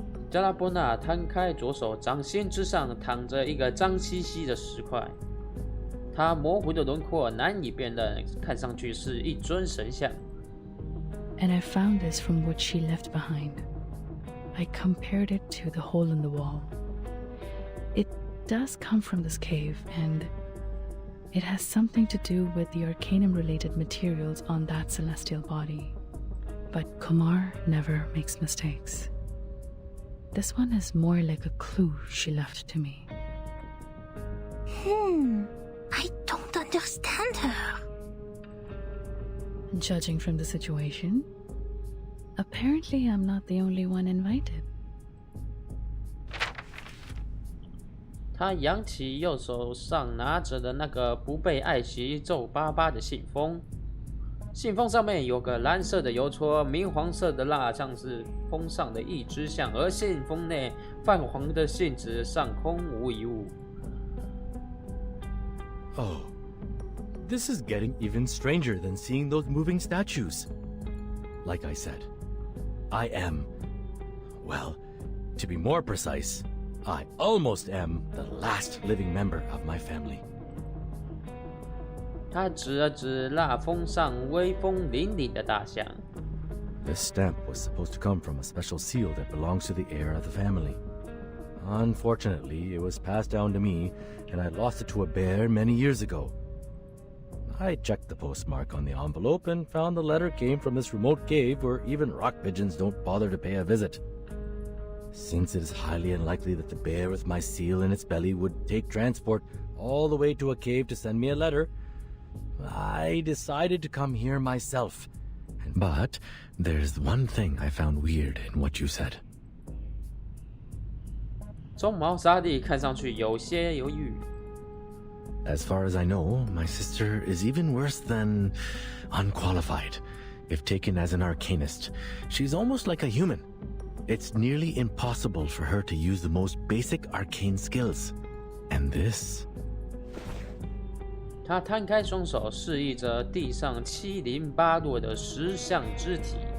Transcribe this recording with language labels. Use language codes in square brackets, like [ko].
[zh] 加拉波纳摊开左手，掌心之上躺着一个脏兮兮的石块，它模糊的轮廓难以辨认，看上去是一尊神像。 [en] And I found this from what she left behind. I compared it to the hole in the wall. It does come from this cave, and it has something to do with the Arcanum-related materials on that celestial body. But Kumar never makes mistakes. This one is more like a clue she left to me. I don't understand her. Judging from the situation, apparently I'm not the only one invited. [zh] 他扬起右手上拿着的那个不被爱惜、皱巴巴的信封，信封上面有个蓝色的邮戳，明黄色的蜡像是封上的一只象，而信封内泛黄的信纸上空无一物。 [en] Oh, this is getting even stranger than seeing those moving statues. Like I said, I am, well, to be more precise, I almost am the last living member of my family. [zh] 他指了指蜡封上威风凛凛的大象。 [en] This stamp was supposed to come from a special seal that belongs to the heir of the family. Unfortunately, it was passed down to me, and I lost it to a bear many years ago. I checked the postmark on the envelope and found the letter came from this remote cave where even rock pigeons don't bother to pay a visit. Since it is highly unlikely that the bear with my seal in its belly would take transport all the way to a cave to send me a letter, I decided to come here myself. But there's one thing I found weird in what you said. [zh] 棕毛沙地看上去有些犹豫。 [en] As far as I know, my sister is even worse than unqualified. If taken as an arcanist, she's almost like a human. It's nearly impossible for her to use the most basic arcane skills. And this... [zh] 他摊开双手，示意着地上七零八落的石像肢体。